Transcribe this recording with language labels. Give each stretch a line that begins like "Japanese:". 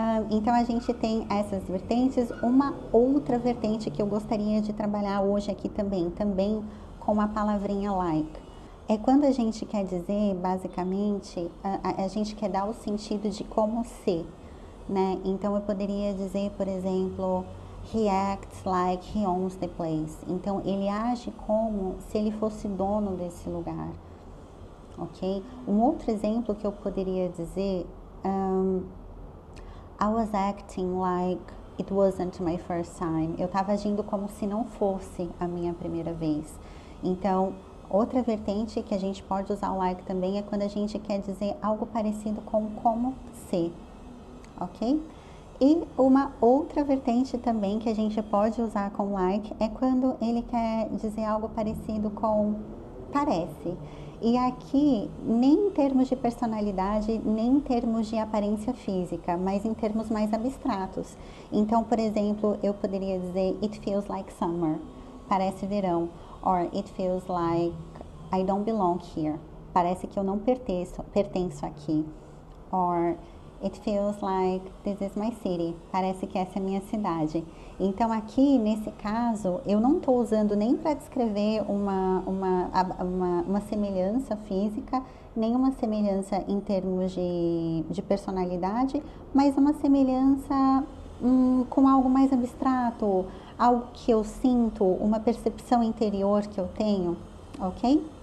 Portuguese: Então a gente tem essas vertentes. Uma outra vertente que eu gostaria de trabalhar hoje aqui também com a palavrinha like, é quando a gente quer dizer, basicamente, a gente quer dar o sentido de como ser, né? Então eu poderia dizer, por exemplo,
English: he acts like he owns the place.
Portuguese: Então ele age como se ele fosse dono desse lugar, ok? Um outro exemplo que eu poderia dizer,
English: I was acting like it wasn't my first time.
Portuguese: Eu estava agindo como se não fosse a minha primeira vez. Então, outra vertente que a gente pode usar o like também é quando a gente quer dizer algo parecido com como ser, ok? E uma outra vertente também que a gente pode usar com like é quando ele quer dizer algo parecido com parece. E aqui, nem em termos de personalidade, nem em termos de aparência física, mas em termos mais abstratos. Então, por exemplo, eu poderia dizer
English: It feels like summer,
Portuguese: parece verão.
English: Or it feels like I don't belong here,
Portuguese: parece que eu não pertenço aqui.
English: Or It feels like this is my city.
Portuguese: Parece que essa é a minha cidade. Então, aqui, nesse caso, eu não estou usando nem para descrever uma semelhança física, nem uma semelhança em termos de personalidade, mas uma semelhança com algo mais abstrato, algo que eu sinto, uma percepção interior que eu tenho, ok?